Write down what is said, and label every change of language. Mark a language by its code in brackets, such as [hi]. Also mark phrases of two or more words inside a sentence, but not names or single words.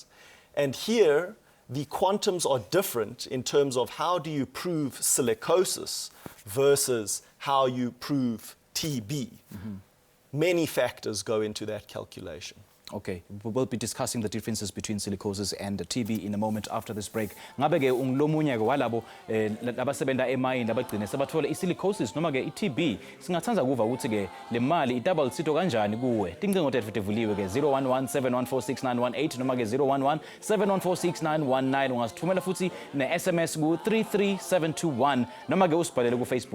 [en] And here, the quantums are different in terms of how do you prove silicosis versus how you prove TB. Many factors go into that calculation. Okay, we'll be discussing the differences between silicosis and TB in a moment after this break. [ss] Ngabe ke ungilomunye ke walabo labasebenta emayini labagcine sebathola isilicosis noma ke iTB. Singathanza kuva ukuthi ke le mali idouble sito kanjani kuwe. Tincingo tethu tivuliwe ke 011-714-6918 noma ke 011-714-6919 ungasithumela futhi ne-SMS ku 33721 noma ke usibhalele ku Facebook.